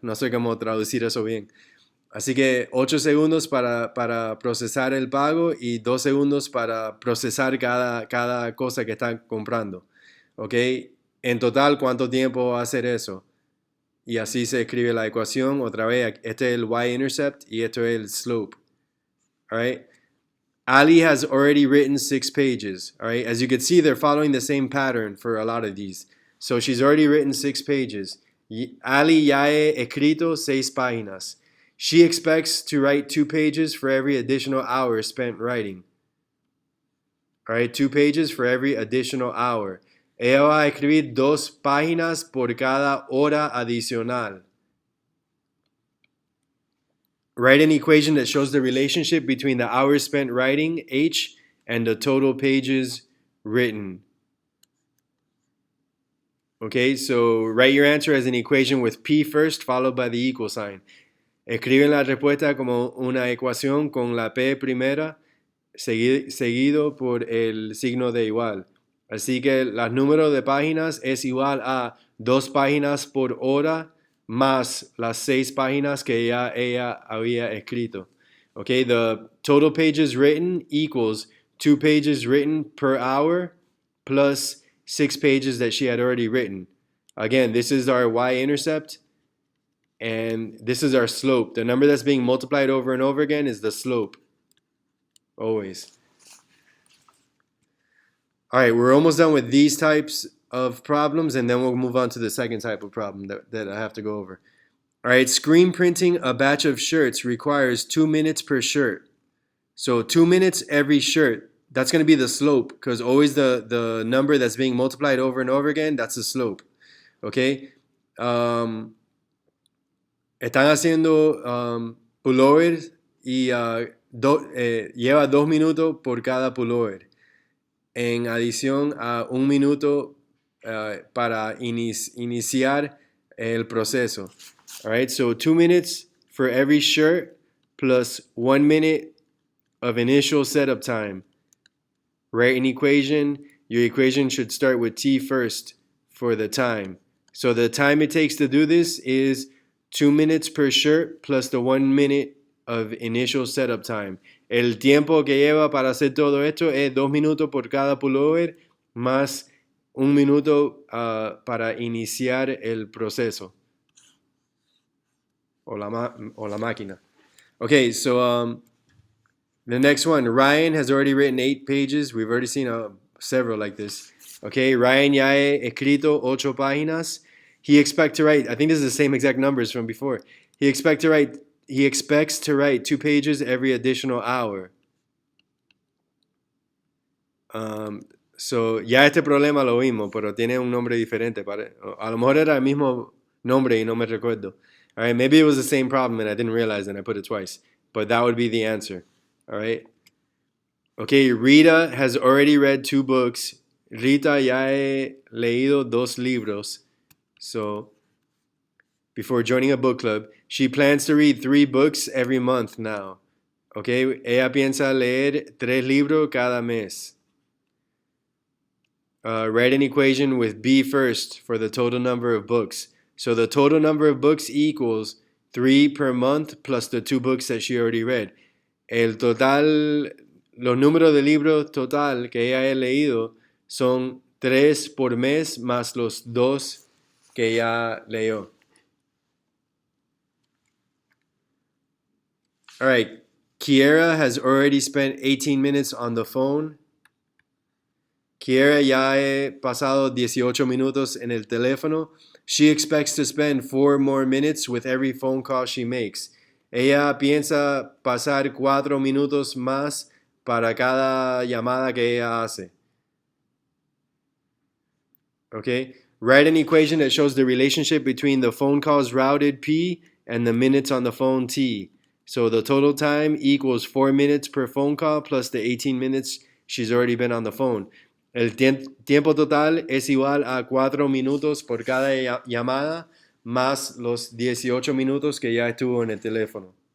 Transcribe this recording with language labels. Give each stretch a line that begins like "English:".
Spanish: No sé cómo traducir eso bien. Así que 8 segundos para procesar el pago y 2 segundos para procesar cada cosa que están comprando. ¿Ok? En total, ¿cuánto tiempo va a hacer eso? Y así se escribe la ecuación. Otra vez, este es el y-intercept y esto es el slope.
English: All right? Ali has already written 6 pages. All right? As you can see, they're following the same pattern for a lot of these. So she's already written 6 pages.
Spanish: Ali ya he escrito 6 páginas.
English: She expects to write 2 pages for every additional hour spent writing. All right, 2 pages for every additional hour.
Spanish: Ella va a escribir 2 páginas por cada hora adicional.
English: Write an equation that shows the relationship between the hours spent writing, H, and the total pages written. Okay, so write your answer as an equation with P first, followed by the equal sign.
Spanish: Escriben la respuesta como una ecuación con la P primera, seguido por el signo de igual. Así que el número de páginas es igual a 2 páginas por hora más las 6 páginas que ya ella había escrito.
English: Okay, the total pages written equals 2 pages written per hour plus 6 pages that she had already written. Again, this is our y-intercept. And this is our slope. The number that's being multiplied over and over again is the slope. Always. All right, we're almost done with these types of problems, and then we'll move on to the second type of problem that I have to go over. All right, screen printing a batch of shirts requires 2 minutes per shirt. So 2 minutes every shirt that's going to be the slope, because always the number that's being multiplied over and over again, that's the slope. Okay.
Spanish: Están haciendo pullovers y lleva 2 minutos por cada pullover, en adición a 1 minuto para iniciar el proceso.
English: All right, so 2 minutes for every shirt plus 1 minute of initial setup time. Write an equation. Your equation should start with T first for the time. So the time it takes to do this is 2 minutes per shirt plus the 1 minute of initial setup time.
Spanish: El tiempo que lleva para hacer todo esto es 2 minutos por cada pullover más 1 minuto para iniciar el proceso o la máquina.
English: Okay, so the next one, Ryan has already written 8 pages. We've already seen several like this. Okay,
Spanish: Ryan ya he escrito 8 páginas.
English: He expects to write, I think this is the same exact numbers from before. He expects to write 2 pages every additional hour.
Spanish: So ya este problema lo vimos, pero tiene un nombre diferente. A lo mejor era el mismo nombre y no me recuerdo.
English: All right, maybe it was the same problem and I didn't realize and I put it twice. But that would be the answer. All right. Okay, Rita has already read 2 books.
Spanish: Rita ya he leído 2 libros.
English: So, before joining a book club, she plans to read 3 books every month now.
Spanish: Okay, ella piensa leer 3 libros cada mes.
English: Write an equation with B first for the total number of books. So the total number of books equals 3 per month plus the 2 books that she already read.
Spanish: El total, los números de libros total que ella ha leído son 3 por mes más los 2 que ya leyó.
English: All right, Kiera has already spent 18 minutes on the phone.
Spanish: Kiera ya he pasado 18 minutos en el teléfono.
English: She expects to spend 4 more minutes with every phone call she makes.
Spanish: Ella piensa pasar 4 minutos más para cada llamada que ella hace.
English: Okay? Write an equation that shows the relationship between the phone calls routed P and the minutes on the phone T. So the total time equals 4 minutes per phone call plus the 18 minutes she's already been on the phone.
Spanish: El tiempo total es igual a 4 minutos por cada llamada más los 18 minutos que ya estuvo en el teléfono.